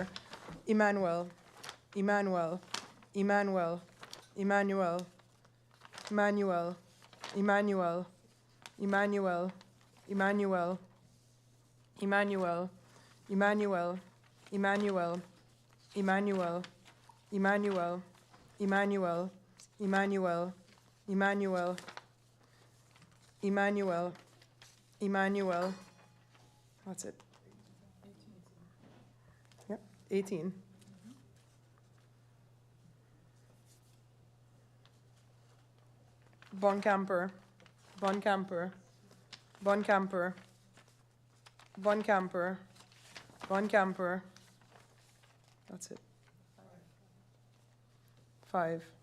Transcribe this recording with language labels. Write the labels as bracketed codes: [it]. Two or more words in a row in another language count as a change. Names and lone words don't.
[en] Emmanuel, Emmanuel, Emmanuel, Emmanuel, Emmanuel, Emmanuel, Emmanuel, Emmanuel, Emmanuel, Emmanuel, Emmanuel, Emmanuel, Emmanuel, Emmanuel, Emmanuel, Emmanuel, Emmanuel, Emmanuel. That's it. Yep, 18. Bonkamper, Bonkamper, Bonkamper, Bonkamper, Bonkamper. That's it. 5.